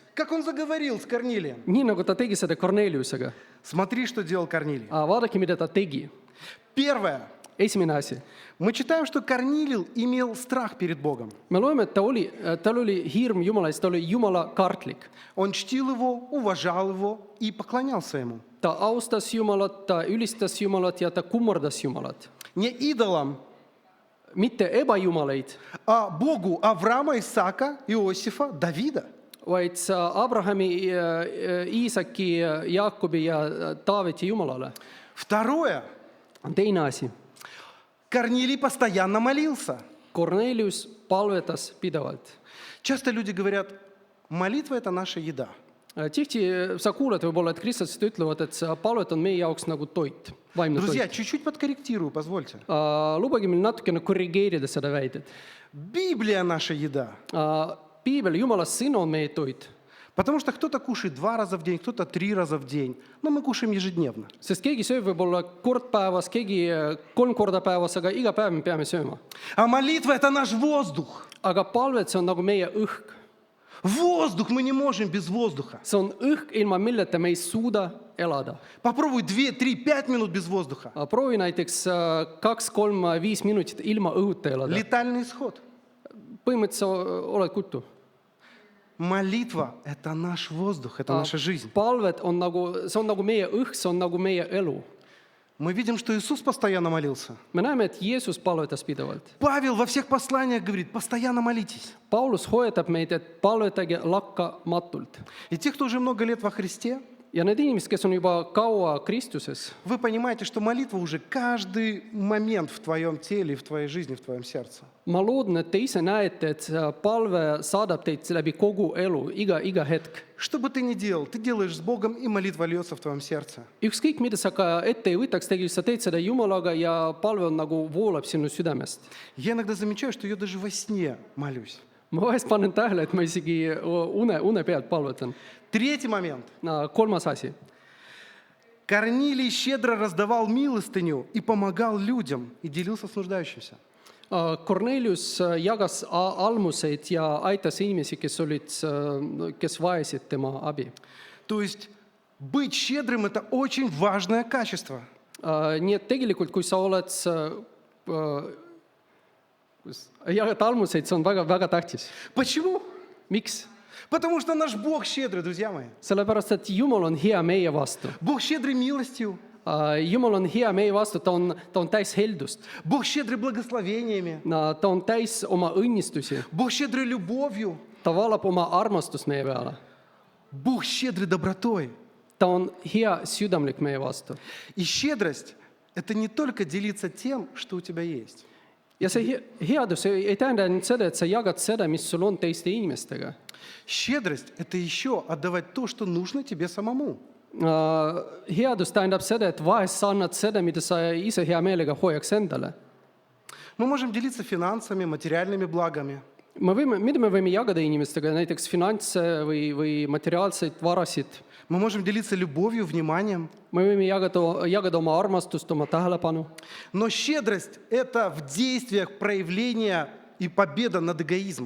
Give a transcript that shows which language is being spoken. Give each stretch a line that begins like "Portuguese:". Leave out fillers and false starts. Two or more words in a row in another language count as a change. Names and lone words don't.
Russian: Как он заговорил с Корнилием?
Estonian: Nii nagu ta tegi seda Korneliusega.
Russian: Смотри, что делал Корнилий.
Estonian: Vaadake, mida ta tegi.
Russian: Первое.
Estonian: Esimene asi.
Russian: Мы читаем, что Корнилий имел страх перед Богом.
Estonian: Me loeme, et tal oli hirm Jumala ees, ta oli Jumala kartlik.
Russian: Он чтил его, уважал его и поклонялся ему.
Estonian: Ta austas Jumalat, ta ülistas Jumalat ja ta kummardas Jumalat.
Russian: Не идолам,
Estonian: Mitte ebajumaleid,
Russian: а Богу Авраама, Исаака, Иосифа, Давида.
Estonian: vaid Abrahami, Iisaki, Jaakobi ja Taaveti Jumalale.
Russian: Второе.
Estonian: Teine asi.
Russian: Корнилий постоянно молился.
Estonian: Kornelius palvetas pidevalt.
Russian: Часто люди говорят, молитва – это наша еда.
Estonian: Tihti sa kuuled võib-olla, et kristlased ütlevad, et see palvet on meie jaoks nagu toit, vaimne
Russian: Друзья,
Estonian: toit.
Russian: чуть-чуть подкорректирую, позвольте.
Estonian: Lubage meil natukene korrigeerida seda väidet.
Russian: Библия – наша еда.
Estonian: Piibel, Jumala sõna on meie toit.
Russian: Потому что кто-то кушает 2 раза в день, кто-то 3 раза в день. Но мы кушаем ежедневно.
Estonian: Sest keegi sööb võib-olla kord päevas, keegi 3 korda päevas, aga iga päev me peame sööma.
Russian: А молитва – это наш воздух.
Estonian: Aga palvet, see on nagu meie õhk.
Russian: Воздух, мы не можем без воздуха.
Estonian: See on õhk, ilma milleta me ei suuda elada.
Russian: Попробуй 2, 3, 5 минут без воздуха.
Estonian: Proovi näiteks 2, 3, 5 minutit ilma õhuta elada.
Russian: Летальный исход.
Estonian: Põhimõtteliselt sa oled kutu.
Russian: Молитва – это наш воздух, это наша жизнь.
Estonian: Palvet on nagu, see on nagu meie õhk, see on nagu meie elu.
Russian: Мы видим, что Иисус постоянно молился.
Estonian: Me näeme, et Jeesus palvetas pidevalt.
Russian: Павел во всех посланиях говорит, постоянно молитесь.
Estonian: Paulus hoiatab meid, et palvetage lakkamatult.
Russian: И те, кто уже много лет во Христе,
Estonian: Ja need inimesed, kes on juba kaua Kristuses,
Russian: вы понимаете, что молитва уже каждый момент в твоем теле, в твоей жизни, в твоем сердце.
Estonian: ma loodan, et te ise näete, et see palve saadab teid läbi kogu elu, iga hetk.
Russian: Что бы ты ни делал, ты делаешь с Богом, и молитва льется в твоем сердце.
Estonian: Ükskõik, mida sa ka ette ei võtaks, tegelikult sa teed seda Jumalaga ja palve on nagu voolab sinu südamest.
Russian: Я иногда замечаю, что я даже во сне молюсь.
Estonian: Ma vahest panen tähele, et ma isegi une pealt palvetan.
Russian: Третий момент.
Estonian: Kolmas asi.
Russian: Корнилий щедро раздавал милостыню и помогал людям, и делился с нуждающимся.
Estonian: Kornelius jagas almuseid ja aitas inimesi, kes vajasid tema abi.
Russian: То есть быть щедрым – это очень важное качество.
Estonian: Nii et tegelikult, kui sa oled jagad almuseid, see on väga tähtis.
Russian: Почему?
Estonian: Miks?
Russian: Потому что наш Бог щедрый, друзья мои.
Estonian: Sellepärast, et Jumal on hea meie vastu.
Russian: Бог щедрый милостью.
Estonian: Jumal on hea meie vastu, ta on täis heldust.
Russian: Бог щедрый благословениями.
Estonian: Ta on täis oma õnnistusi.
Russian: Бог щедрый любовью.
Estonian: Ta valab oma armastust meie peale.
Russian: Бог щедрый добротой.
Estonian: Ta on hea südamlik meie vastu.
Russian: И щедрость – это не только делиться тем, что у тебя есть.
Estonian: Ja see headus ei tähenda ainult seda, et sa jagad seda, mis sul on teiste inimestega.
Russian: Щедрость – это еще отдавать то, что нужно тебе самому.
Estonian: Headus tähendab seda, et vahest sa annad seda, mida sa ise hea meelega hoiaks endale.
Russian: Мы можем делиться финансами, материальными благами.
Estonian: Mida me võime jagada inimestega, näiteks finantse või materiaalseid varasid.
Russian: Мы можем делиться любовью, вниманием.
Estonian: Me võime jagada oma armastust, oma tähelepanu.
Russian: Но щедрость – это в действиях проявление и победа над эгоизмом.